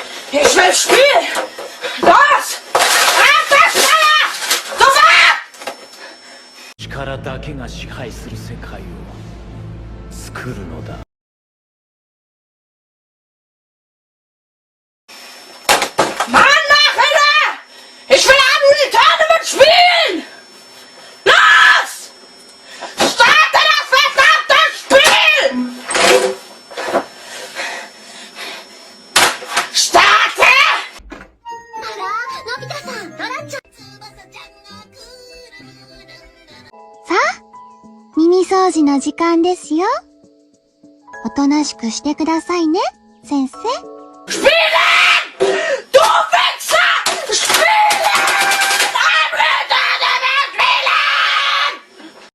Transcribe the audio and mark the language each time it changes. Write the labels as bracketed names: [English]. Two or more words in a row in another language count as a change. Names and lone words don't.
[German] Ich will spielen! Los! Du warst! [Japanese] 力だけが支配する世界を作るのだ。 [German] Mann, Nachhinein! Ich will am Tournament spielen! Los! Starte das verdammte Spiel! Starte! [Japanese] あら、のび太さん、ドラちゃん。さあ、耳掃除の時間ですよ。おとなしくしてくださいね、先生。 [German] Spielen! Du Wichser! Spielen! Am Tournament spielen!